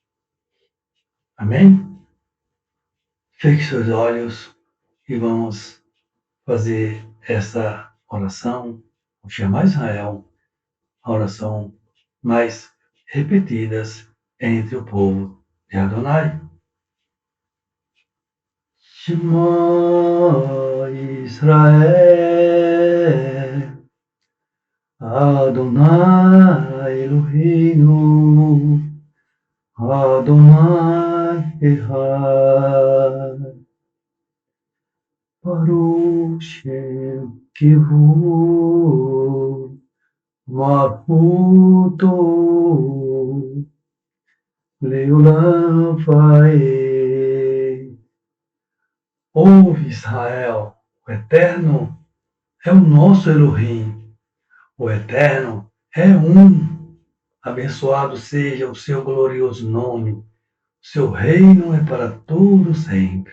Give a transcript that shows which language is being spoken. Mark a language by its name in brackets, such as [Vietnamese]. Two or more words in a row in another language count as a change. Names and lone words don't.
[Portuguese] Amém? Feche seus olhos e vamos fazer essa oração, o Shema Israel, a oração mais repetidas entre o povo de Adonai. [Hebrew] שמע ישראל, אדוני אלוהינו, אדוני אחד, ברוך שם כבוד, מלכותו, לעולם ועד. [Portuguese] Ouve, Israel, o Eterno é o nosso Elohim, o Eterno é um. Abençoado seja o seu glorioso nome, o seu reino é para todo sempre.